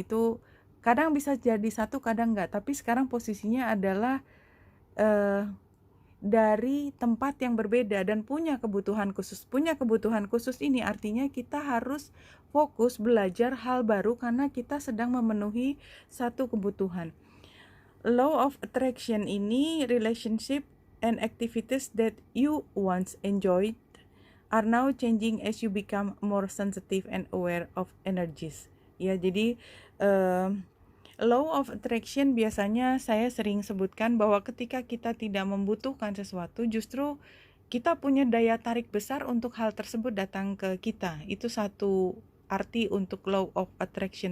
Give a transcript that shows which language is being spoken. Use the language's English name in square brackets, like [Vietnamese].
[Indonesian] Itu kadang bisa jadi satu, kadang enggak. Tapi sekarang posisinya adalah dari tempat yang berbeda dan punya kebutuhan khusus. Punya kebutuhan khusus ini artinya kita harus fokus belajar hal baru karena kita sedang memenuhi satu kebutuhan. [English] Law of attraction [Indonesian] ini, [English] relationship and activities that you once enjoyed are now changing as you become more sensitive and aware of energies. [Indonesian] Ya, jadi law of attraction biasanya saya sering sebutkan bahwa ketika kita tidak membutuhkan sesuatu, justru kita punya daya tarik besar untuk hal tersebut datang ke kita. Itu satu arti untuk law of attraction.